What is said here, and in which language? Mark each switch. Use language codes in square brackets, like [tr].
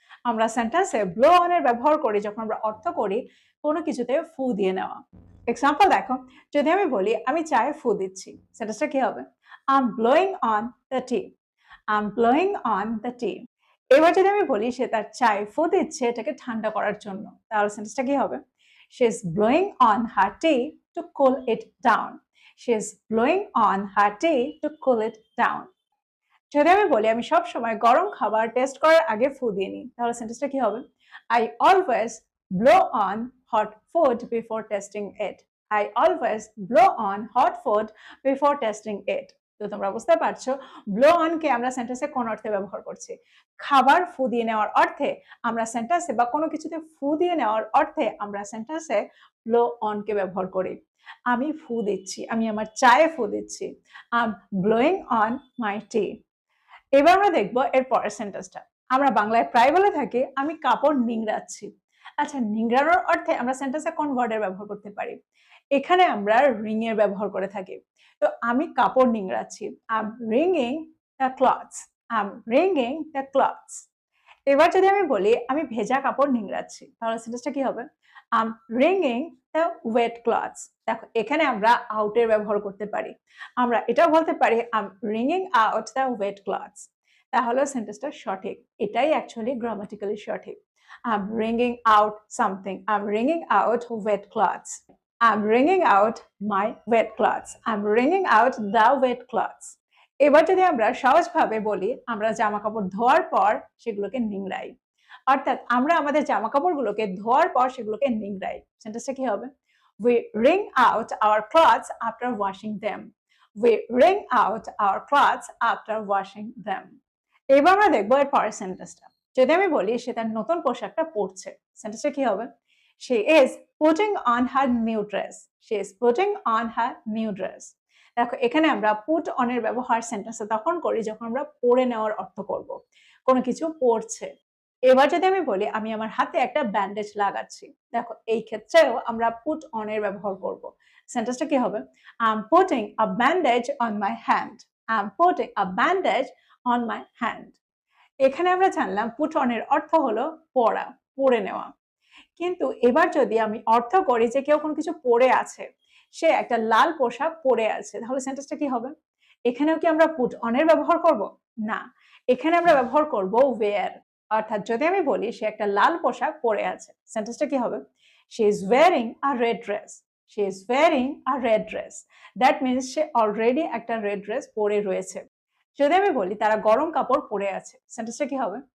[bn] আমরা সেন্টেন্সে blow on এর ব্যবহার করি যখন আমরা অর্থ করি কোনো কিছুতে ফু দিয়ে নেওয়া। এক্সাম্পল দেখো, যদি আমি বলি আমি চায়ে ফু দিচ্ছি, সেন্টেন্সটা কি হবে? [en] I'm blowing on the tea. I'm blowing on the tea. [bn] এবার যদি আমি বলি সে তার চায়ে ফু দিচ্ছে এটাকে ঠান্ডা করার জন্য, তাহলে সেন্টেন্সটা কি হবে? [en] She is blowing on her tea to cool it down. She is blowing on her tea to cool it down. [bn] যদি আমি বলি আমি সব সময় গরম খাবার টেস্ট করার আগে ফু দিয়ে নিই, তাহলে সেন্টেন্সটা কি হবে? [en] I always blow on hot food before testing it. I always blow on hot food before testing it. [bn] তো তোমরা বুঝতে পারছো ব্লো অন কে আমরা সেন্টেন্সে কোন অর্থে ব্যবহার করছি? খাবার ফু দিয়ে নেওয়ার অর্থে আমরা সেন্টেন্সে বা কোনো কিছুতে ফু দিয়ে নেওয়ার অর্থে আমরা সেন্টেন্সে ব্লো অন কে ব্যবহার করি। আমি ফু দিচ্ছি, আমি আমার চায়ে ফু দিচ্ছি। [en] I'm blowing on my tea. [bn] এবার আমরা দেখবো এর পরের সেন্টেন্সটা। আমরা বাংলায় প্রায় বলে থাকি আমি কাপড় নিংড়াচ্ছি। আচ্ছা, নিংড়ানোর অর্থে আমরা সেন্টেন্সে কোন ওয়ার্ডের ব্যবহার করতে পারি? এখানে আমরা রিং এর ব্যবহার করে থাকি। তো আমি কাপড় নিংড়াচ্ছি, [en] I'm wringing the clothes. I'm wringing the clothes. [bn] এবার যদি আমি বলি আমি ভেজা কাপড় নিংড়াচ্ছি, তাহলে সেন্টেন্সটা কি হবে? [en] I'm wringing the wet clothes. [bn] দেখো এখানে আমরা আউট এর ব্যবহার করতে পারি। আমরা এটাও বলতে পারি [en] I'm wringing out the wet clothes. [bn] তাহলে সেন্টেন্সটা সঠিক। এটাই অ্যাকচুয়ালি গ্রামাটিক্যালি সঠিক। [en] I'm wringing out something. I'm wringing out wet clothes. I'm wringing out my wet clothes. I'm wringing out the wet clothes. [bn] এবার যদি আমরা সহজভাবে বলি আমরা জামা কাপড় ধোয়ার পর সেগুলোকে নিংড়াই, অর্থাৎ আমরা আমাদের জামা কাপড়গুলোকে ধোয়ার পর সেগুলোকে নিংড়াই, সেন্টেন্সটা কি হবে? [en] We wring out our clothes after washing them. We wring out our clothes after washing them. [bn] এবার আমরা দেখবো এর পরের সেন্টেন্সটা। যদি আমি বলি সে তার নতুন পোশাকটা পরছে, সেন্টেন্সটা কি হবে? [en] She is putting on her new dress. She is putting on her new dress. [bn] দেখো এখানে আমরা পুট অন এর ব্যবহার সেন্টেন্সে তখন করি যখন আমরা পরে নেওয়ার অর্থ করব, কোনো কিছু পরছে। এবার যদি আমি বলি আমি আমার হাতে একটা ব্যান্ডেজ লাগাচ্ছি, দেখো এই ক্ষেত্রেও আমরা পুট অন এর ব্যবহার করব। সেন্টেন্সটা কি হবে? [en] I'm putting a bandage on my hand. I'm putting a bandage on my hand. [bn] এখানে আমরা জানলাম পুট অন এর অর্থ হলো পরা, পরে নেওয়া। কিন্তু এবার যদি আমি অর্থ করি যে কেউ কোনো কিছু পরে আছে, সে একটা লাল পোশাক পরে আছে, তাহলে সেন্টেন্সটা কি হবে? এখানেও কি আমরা পুট অন এর ব্যবহার করব? না, এখানে আমরা ব্যবহার করব ওয়্যার। অর্থাৎ যদি আমি বলি সে একটা লাল পোশাক পরে আছে, সেন্টেন্সটা কি হবে? [en] She is wearing a red dress. She is wearing a red dress. That means [bn] say already একটা রেড ড্রেস পরে রয়েছে। যদি আমি বলি তারা গরম কাপড় পরে আছে, সেন্টেন্সটা কি হবে?